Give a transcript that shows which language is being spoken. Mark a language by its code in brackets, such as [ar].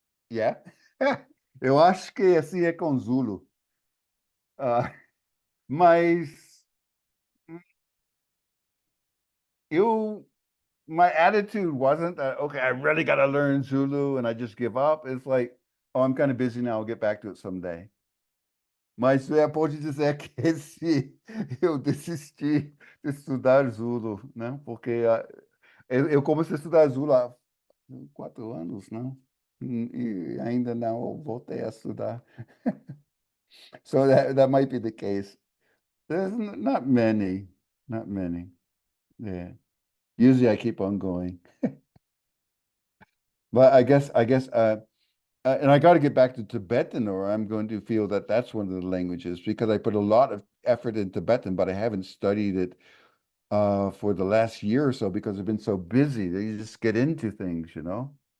[pt] Yeah. Eu acho que assim é com Zulu. Mas [en] my attitude wasn't that, okay, I really got to learn Zulu and I just give up. It's like, oh, I'm kind of busy now. I'll get back to it someday. [pt] Mas pode dizer que eu desisti de estudar Zulu, né? Porque eu comecei a estudar Zulu há 4 anos, né? E ainda não voltei a estudar. [en] So that might be the case. There's not many. Yeah. Usually I keep on going. But I guess and I got to get back to Tibetan, or I'm going to feel that that's one of the languages because I put a lot of effort in Tibetan, but I haven't studied it for the last year or so because I've been so busy that you just get into things, you know.